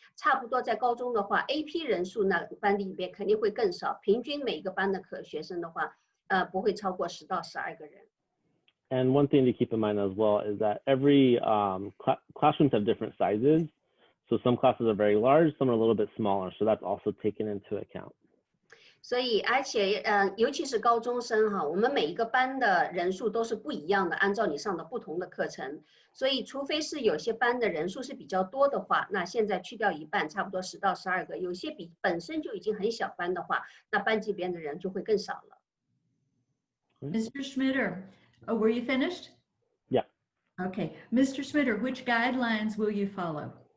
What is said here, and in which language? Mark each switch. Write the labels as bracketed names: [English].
[Chinese] 差不多在高中的话 ，AP 人数那班里边肯定会更少，平均每个班的学生的话，不会超过10到12个人。 [English] And one thing to keep in mind as well is that every classrooms have different sizes. So some classes are very large, some are a little bit smaller. So that's also taken into account. [Chinese] 所以，而且尤其是高中生哈，我们每一个班的人数都是不一样的，按照你上的不同的课程。所以，除非是有些班的人数是比较多的话，那现在去掉一半，差不多10到12个。有些本身就已经很小班的话，那班级边的人就会更少了。 [English] Mr. Schmitter, were you finished? Yeah. Okay. Mr. Schmitter, which guidelines will you follow?